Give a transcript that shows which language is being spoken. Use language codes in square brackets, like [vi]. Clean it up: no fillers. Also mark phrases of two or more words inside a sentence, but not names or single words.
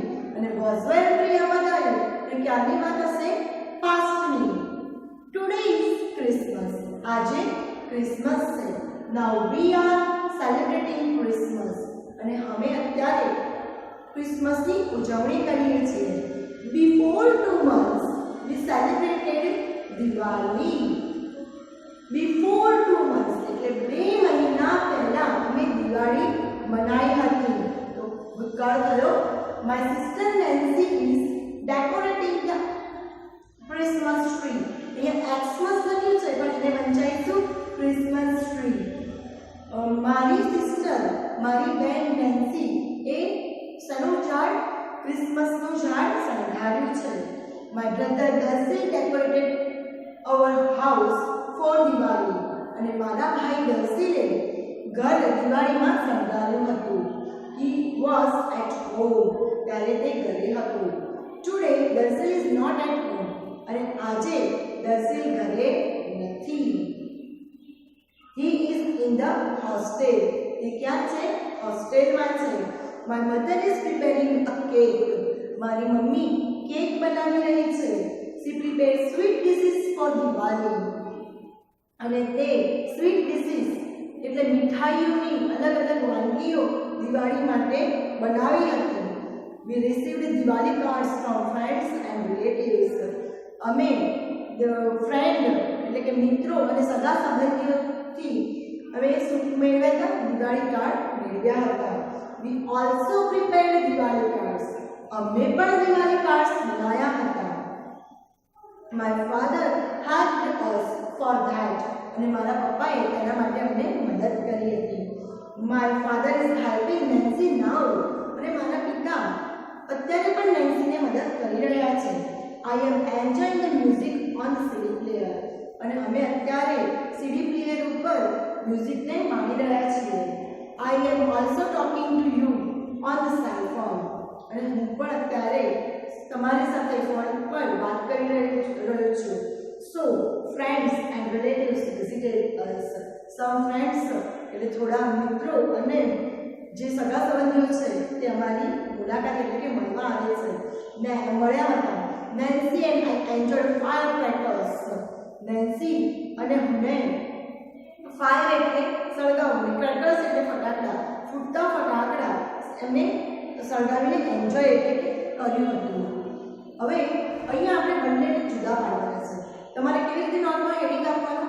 [gu] અને [en] was were [gu] ક્રિયાપદ આવ્યું તો ક્યારની વાત હશે? [en] પાસ્ટની. today is Christmas. [gu] આજે ક્રિસમસ છે. [en] now we are celebrating Christmas. [gu] અને અમે અત્યારે ક્રિસમસની ઉજવણી કરીએ છીએ. [en] બિફોર 2 months we celebrated દિવાળી. before 2 months [gu] એટલે 2 મહિના પહેલા અમે દિવાળી મનાઈ હતી. તો ભૂતકાળ થયો. [en] My sister Nancy is decorating the Christmas tree. [gu] અહીંયા Xmas લખ્યું છે પણ એને વંચાઈશું [en] Christmas tree. [gu] મારી સિસ્ટર, મારી બેન નેન્સી એ શેનું ઝાડ? ક્રિસમસનું ઝાડ શણગાર્યું છે. [en] My brother Darcy decorated our house for Diwali. [gu] અને મારા ભાઈ દર્શીલે ઘર દિવાળીમાં શણગાર્યું હતું. [en] He was at home. [gu] ત્યારે તે ઘરે હતો. [en] Today Darcy is not at home. [gu] અને આજે દર્શી ઘરે નથી. [en] He is in the hostel. [gu] એ ક્યાં છે? હોસ્ટેલમાં છે. [en] My mother is preparing a cake. [gu] મારી મમ્મી કેક બનાવી રહી છે. [en] She prepared sweet dishes for Diwali. [gu] અને તે [en] sweet dishes [gu] એટલે મીઠાઈઓની અલગ અલગ વાનગીઓ દિવાળી માટે બનાવી હતી. [en] We received Diwali cards from friends and relatives. [gu] અમે ફ્રેન્ડ એટલે કે મિત્રો અને સગા સંબંધીઓથી અમે શું મેળવ્યા હતા? દિવાળી કાર્ડ મેળવ્યા હતા. [en] We also prepared Diwali cards. [gu] અમે પણ દિવાળી કાર્ડ્સ બનાવ્યા હતા. [en] My father helped us for that. [gu] અને મારા પપ્પાએ તેના માટે અમને મદદ કરી હતી. [en] My father is helping Nancy now. [gu] અને મારા પિતા અત્યારે પણ નેન્સીને મદદ કરી રહ્યા છે. [en] I am enjoying the music on the CD player. [gu] અને અમે અત્યારે [en] CD player [gu] ઉપર મ્યુઝિકને માણી રહ્યા છીએ. [en] I am also talking to you on the cell phone. [gu] અને હું પણ અત્યારે તમારી સાથે ફોન પર વાત કરી રહ્યો છું. [en] So friends and relatives visited us. Some friends [gu] એટલે થોડા મિત્રો અને જે સગા સંબંધીઓ છે તે અમારી મુલાકાત એટલે કે મળવા આવે છે ને મળ્યા હતા. [en] Nancy and I enjoyed firecrackers. [gu] Nancy અને મને ફાયર એટલે સળગાવવું, ક્રેકર્સ એટલે ફટાકડા, ફૂટતા ફટાકડા એમને સળગાવીને એન્જોય એટલે કે કર્યું હતું. હવે અહીંયા આપણે બંનેને જુદા પાડવાના છે. તમારે કેવી રીતે નોટમાં હેડિંગ આપવાનું?